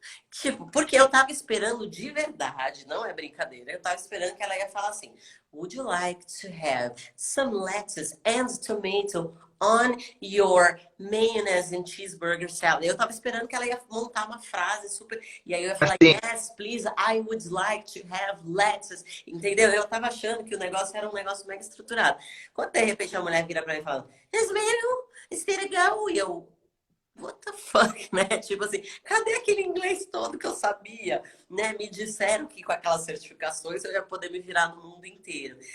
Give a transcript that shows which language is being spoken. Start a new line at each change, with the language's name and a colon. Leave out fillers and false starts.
Portuguese: Tipo, porque eu tava esperando de verdade, não é brincadeira. Eu tava esperando que ela ia falar assim:
English: Would you like to have some lettuce and tomato on your mayonnaise and cheeseburger salad?
Portuguese: Eu tava esperando que ela ia montar uma frase super. E aí eu ia falar: assim,
English: Yes, please, I would like to have lettuce.
Portuguese: Entendeu? Eu tava achando que o negócio era um negócio mega estruturado. Quando de repente a mulher vira pra mim e fala:
English: Yes, ma'am, is there a go?
Portuguese: E eu.
English: What the fuck,
Portuguese: né? Tipo assim, cadê aquele inglês todo que eu sabia? Né? Me disseram que com aquelas certificações eu ia poder me virar no mundo inteiro.